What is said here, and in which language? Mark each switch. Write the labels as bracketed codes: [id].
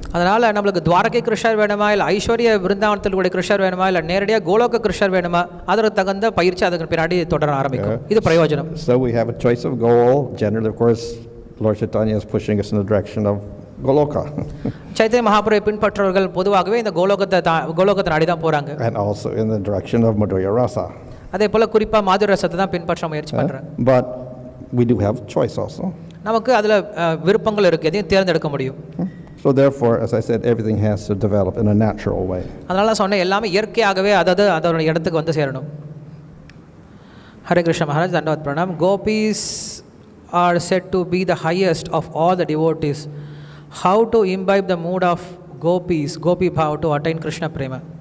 [ta] அதனால நமக்கு துவாரகை கிருஷ்ணர் வேணுமா இல்ல ஐஸ்வர்ய விருந்தாவனத்தில் கூட கிருஷ்ணர் வேணுமா இல்ல நேரடியாக கோலோக கிருஷ்ணர் வேணுமா, அதற்கு தகுந்த பயிற்சி அதுக்கு பின்னாடி தொடர ஆரம்பிக்கும். இது பிரயோஜனம். [en] So we have a choice of goal. Generally, of course, Lord Chaitanya is pushing us in the direction of Goloka. [ta] Chaitanya மகாபுரை பின்பற்றவர்கள் பொதுவாகவே இந்த கோலோகத்தை நாடி தான் போறாங்க. [en] And also in the direction of Madhurya Rasa. [ta] அதே போல குறிப்பா மாதுர ரசத்தை தான் பின்பற்ற முயற்சி பண்றாங்க. [en] But we do have choice also. [ta] நமக்கு அதுல விருப்பங்கள் இருக்கு, எதையும் தேர்ந்தெடுக்க முடியும். [en] So therefore, as I said, everything has to develop in a natural way. [ta] அதனால சொன்ன எல்லாமே இயற்கையாகவே அதோட இடத்துக்கு வந்து சேரணும். [en] Hare Krishna Maharaj, Dandavad Pranam. Gopis are said to be the highest of all the devotees. How to imbibe the mood of gopis, gopi bhav to attain Krishna prema?